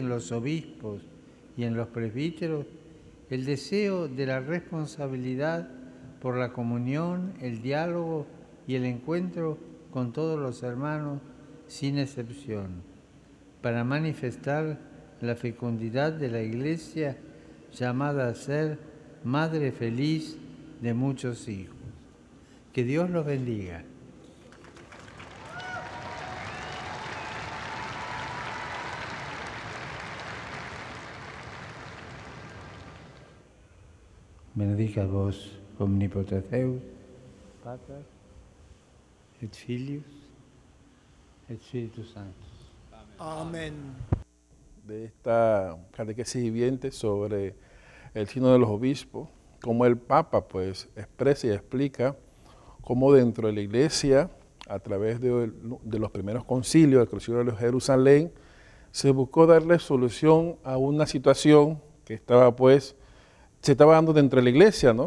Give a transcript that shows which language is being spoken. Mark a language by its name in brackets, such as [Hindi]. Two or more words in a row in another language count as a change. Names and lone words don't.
[Spanish] en los obispos y en los presbíteros, el deseo de la responsabilidad por la comunión, el diálogo y el encuentro con todos los hermanos sin excepción, para manifestar la fecundidad de la Iglesia llamada a ser madre feliz de muchos hijos. Que Dios los bendiga. [Latin] Benedicat vos omnipotens Deus, Pater, et Filius, et Spiritus Sanctus. [Spanish] Amén. De esta catequesis viviente sobre el sínodo de los obispos, como el Papa pues expresa y explica cómo dentro de la Iglesia, a través de los primeros concilios, el Concilio de Jerusalén, se buscó darle solución a una situación que estaba pues, se estaba dando dentro de la Iglesia, ¿no?